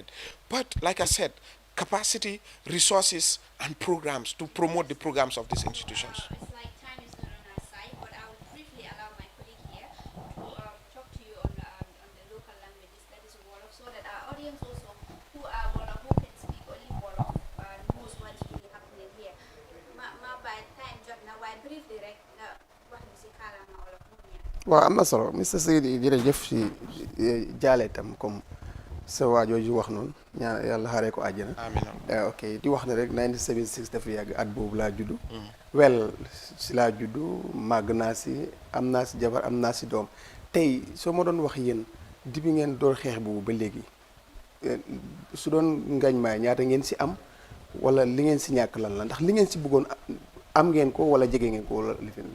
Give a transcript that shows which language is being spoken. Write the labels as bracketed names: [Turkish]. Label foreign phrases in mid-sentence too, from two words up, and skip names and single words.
[English] But like I said, capacity, resources, and programs to promote the programs of these institutions. It's like time is not on our side, but I will briefly allow my colleague here to talk to you on the local languages, that is Wolof, so that our audience also, who are Wolof, who can speak only Wolof, knows what is really happening here. [Wolof] Ma by time jot na waaye briefly rek nga wax ni si kàllaama Wolof moom ñaan. waaw am na solo Mr Seydi jërëjëf si jaale tam comme sa waajooju wax noonu ñaan yàlla xaaree ko àjjana. amiin. ok di wax ne rek 1976 dafa yàgg at boobu laa juddu. wel si laa juddu màgg naa si am naa si jabar am naa si doom tey soo ma doon wax yéen dibi ngeen door xeex boobu ba léegi su doon ngañ maay ñaata ngeen si am wala li ngeen si ñàkk lan la ndax li ngeen si bëggoon am ngeen ko wala jege ngeen ko wala lifin.